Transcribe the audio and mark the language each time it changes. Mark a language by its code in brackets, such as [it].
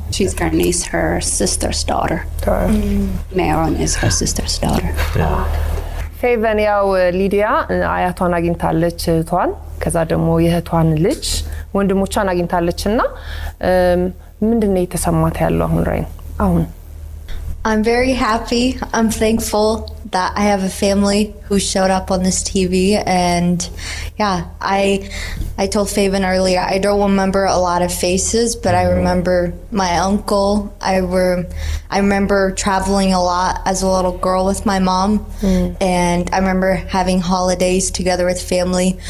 [en] she's Garnice, her sister's daughter. Maron is her sister's daughter. [am] ፌቨን ያው ሊዲያ አያቷን አግኝታለች እህቷን፣ ከዛ ደግሞ የእህቷን ልጅ ወንድሞቿን አግኝታለችና ምንድነው የተሰማት ያለው አሁን ራይን? አሁን [en] I'm very happy. I'm thankful that I have a family who showed up on this TV, and yeah, I told Faven earlier, I don't remember a lot of faces, but I remember my uncle. I remember traveling a lot as a little girl with my mom, and I remember having holidays together with family.